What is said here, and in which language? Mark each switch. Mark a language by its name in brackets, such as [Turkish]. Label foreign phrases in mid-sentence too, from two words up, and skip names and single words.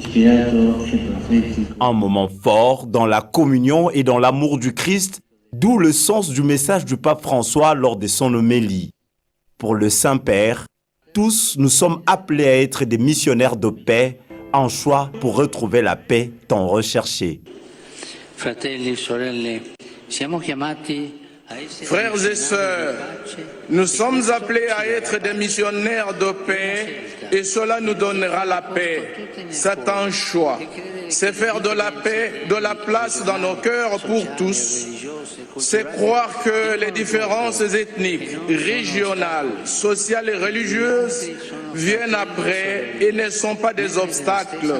[French] Un moment fort dans la communion et dans l'amour du Christ, d'où le sens du message du pape François lors de son homélie. Pour le Saint-Père, tous nous sommes appelés à être des missionnaires de paix, en choix pour retrouver la paix tant recherchée. [Italian] Fratelli, sorelle, siamo chiamati. [French] Frères et sœurs, nous sommes appelés à être des missionnaires de paix et cela nous donnera la paix. C'est un choix. C'est faire de la paix, de la place dans nos cœurs pour tous. C'est croire que les différences ethniques, régionales, sociales et religieuses viennent après et ne sont pas des obstacles.